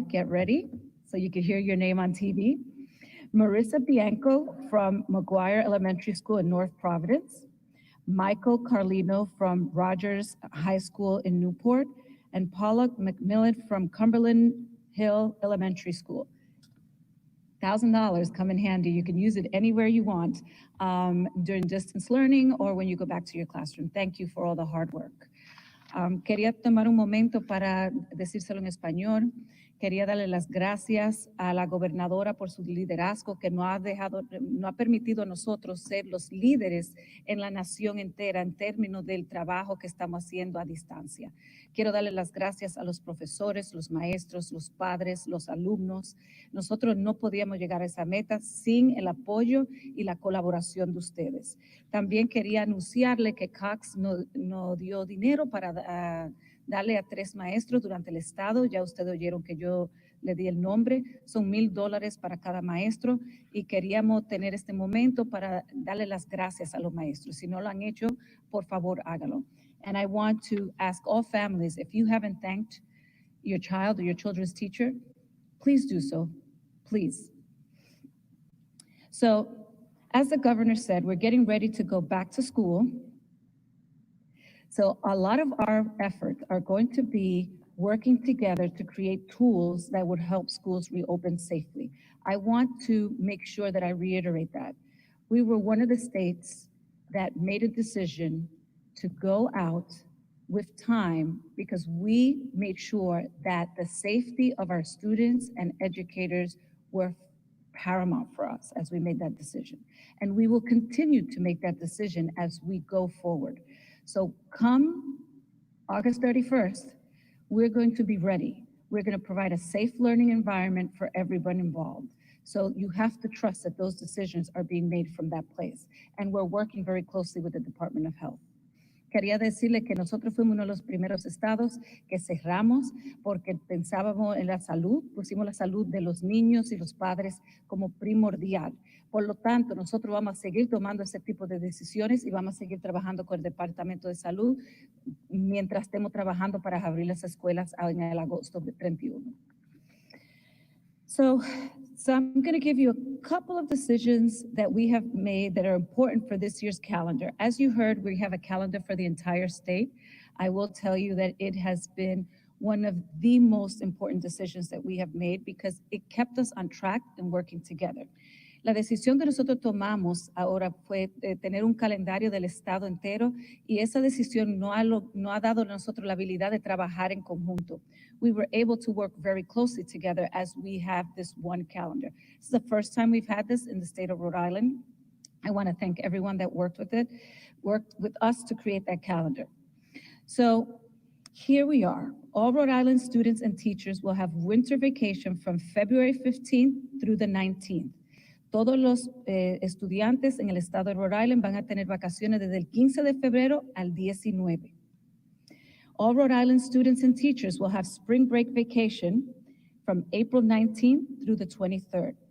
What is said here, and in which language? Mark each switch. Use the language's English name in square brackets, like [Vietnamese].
[English] Get ready so you can hear your name on TV. Marissa Bianco from McGuire Elementary School in North Providence, Michael Carlino from Rogers High School in Newport, and Paula McMillan from Cumberland Hill Elementary School. $1,000 come in handy. You can use it anywhere you want during distance learning or when you go back to your classroom. Thank you for all the hard work. [Spanish] Quería tomar un momento para decírselo en español. Quería darle las gracias a la gobernadora por su liderazgo que no ha permitido a nosotros ser los líderes en la nación entera en términos del trabajo que estamos haciendo a distancia. Quiero darle las gracias a los profesores, los maestros, los padres, los alumnos. Nosotros no podíamos llegar a esa meta sin el apoyo y la colaboración de ustedes. También quería anunciarle que Cox no dio dinero para darle a 3 maestros durante el estado. Ya ustedes oyeron que yo le di el nombre. Son $1,000 para cada maestro y queríamos tener este momento para darle las gracias a los maestros. Si no lo han hecho, por favor, hágalo. [English] And I want to ask all families, if you haven't thanked your child or your children's teacher, please do so, please. So, as the governor said, we're getting ready to go back to school. So a lot of our efforts are going to be working together to create tools that would help schools reopen safely. I want to make sure that I reiterate that. We were one of the states that made a decision to go out with time because we made sure that the safety of our students and educators were paramount for us as we made that decision. And we will continue to make that decision as we go forward. So come August 31st, we're going to be ready. We're going to provide a safe learning environment for everyone involved. So you have to trust that those decisions are being made from that place. And we're working very closely with the Department of Health. [Spanish] Quería decirle que nosotros fuimos uno de los primeros estados que cerramos porque pensábamos en la salud, pusimos la salud de los niños y los padres como primordial. Por lo tanto, nosotros vamos a seguir tomando ese tipo de decisiones y vamos a seguir trabajando con el Departamento de Salud mientras estemos trabajando para abrir las escuelas en el agosto 31. [English] So I'm going to give you a couple of decisions that we have made that are important for this year's calendar. As you heard, we have a calendar for the entire state. I will tell you that it has been one of the most important decisions that we have made because it kept us on track and working together. [Spanish] La decisión que nosotros tomamos ahora fue tener un calendario del estado entero y esa decisión no ha dado a nosotros la habilidad de trabajar en conjunto. [English] We were able to work very closely together as we have this one calendar. This is the first time we've had this in the state of Rhode Island. I want to thank everyone that worked with us to create that calendar. So here we are. All Rhode Island students and teachers will have winter vacation from February 15th through the 19th. [Spanish] Todos los estudiantes en el estado de Rhode Island van a tener vacaciones desde el 15 de febrero al 19. [English] All Rhode Island students and teachers will have spring break vacation from April 19th through the 23rd.